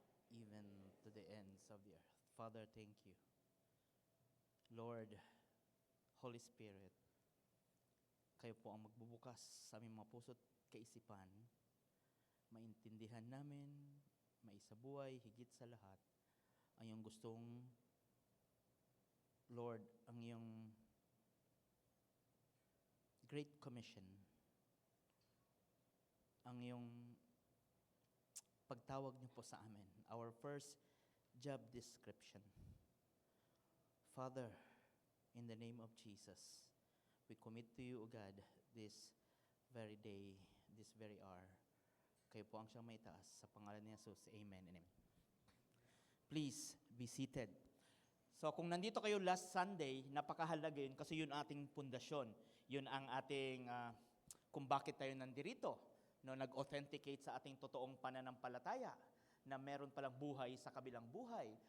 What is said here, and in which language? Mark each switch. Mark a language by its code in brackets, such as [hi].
[en] Even to the ends of the earth. Father, thank you. [tl] Lord, Holy Spirit, kayo po ang magbubukas sa aming mga puso't kaisipan, maintindihan namin, maisabuhay, higit sa lahat, ang iyong gustong, Lord, ang iyong Great Commission, ang iyong pagtawag niyo po sa amin, [en] our first job description. Father, in the name of Jesus, we commit to you, O God, this very day, this very hour. [tl] Kayo po ang siyang may taas. Sa pangalan ni Jesus, [en] amen and amen. Please be seated. [tl] So kung nandito kayo last Sunday, napakahalaga yun kasi yun ating pundasyon. Yun ang ating, kung bakit tayo nandirito. No, nag-authenticate sa ating totoong pananampalataya na meron palang buhay sa kabilang buhay.